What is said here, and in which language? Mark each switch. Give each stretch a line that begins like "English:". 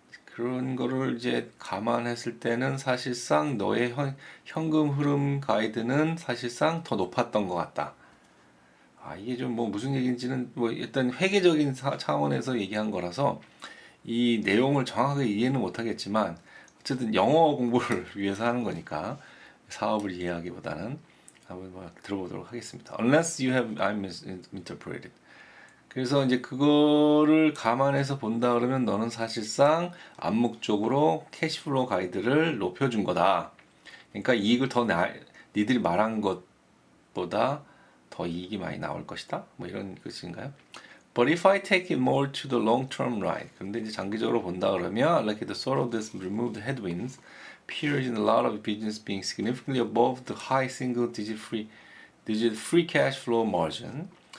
Korean: 그런 거를 이제 감안했을 때는 사실상 너의 현금 흐름 가이드는 사실상 더 높았던 것 같다. 이게 좀 뭐 무슨 얘기인지는 뭐 일단 회계적인 차원에서 얘기한 거라서 이 내용을 정확하게 이해는 못하겠지만 어쨌든 영어 공부를 위해서 하는 거니까 사업을 이해하기보다는 한번 뭐 들어보도록 하겠습니다.
English: Unless you have I misinterpreted.
Korean: 그래서 이제 그거를 감안해서 본다 그러면 너는 사실상 암묵적으로 캐시플로우 가이드를 높여준 거다. 그러니까 이익을 니들이 말한 것보다 더 이익이 많이 나올 것이다. 뭐 이런 뜻인가요?
English: But if I take it more to the long term right.
Korean: 그런데 이제 장기적으로 본다 그러면
English: like the sort of this removed headwinds appears in a lot of business being significantly above the high single digit free cash flow margin.